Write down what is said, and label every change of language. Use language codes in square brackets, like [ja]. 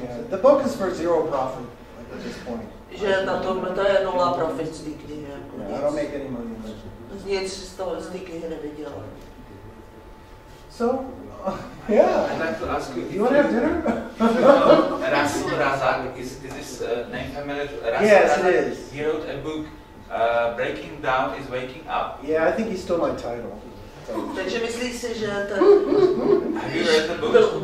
[en] The book is for zero profit at this point. [cs] Že na tom to je nula profit z té knihy. [en] I don't make any money. [cs] Nic z toho z té knihy nevydělám. [en] So, yeah. I'd like to ask you. You want to have dinner? Russell Razak, is this name familiar? Yes, it is. He wrote a book, Breaking Down is Waking Up. Yeah, I think he stole my title. [cs] Takže myslíš si, že ten... [en] Have you read the book?